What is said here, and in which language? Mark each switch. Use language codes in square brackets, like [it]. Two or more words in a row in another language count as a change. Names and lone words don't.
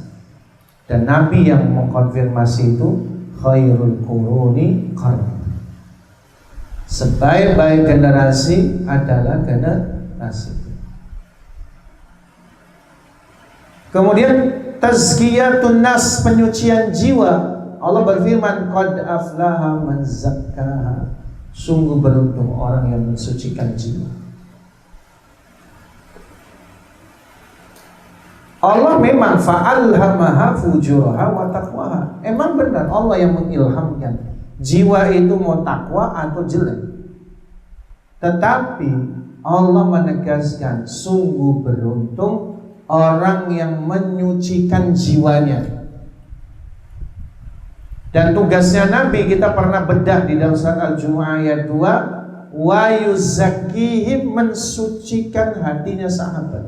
[id] Dan Nabi yang mengkonfirmasi itu, [ar] خير القرون قرني, [id] sebaik-baik generasi adalah generasi. Kemudian [ar] تزكية النفس, [id] penyucian jiwa. Allah berfirman, [ar] قد أفلح من زكاها, [id] sungguh beruntung orang yang mensucikan jiwa. Allah memang [ar] فألهمها فجورها وتقواها. [id] Emang benar Allah yang mengilhamkan jiwa itu mau takwa atau jelek. Tetapi Allah menegaskan, sungguh beruntung orang yang menyucikan jiwanya. Dan tugasnya Nabi, kita pernah bedah di dalam surat Al-Jumu'ah ayat 2, [ar] ويزكيهم, [id] mensucikan hatinya sahabat.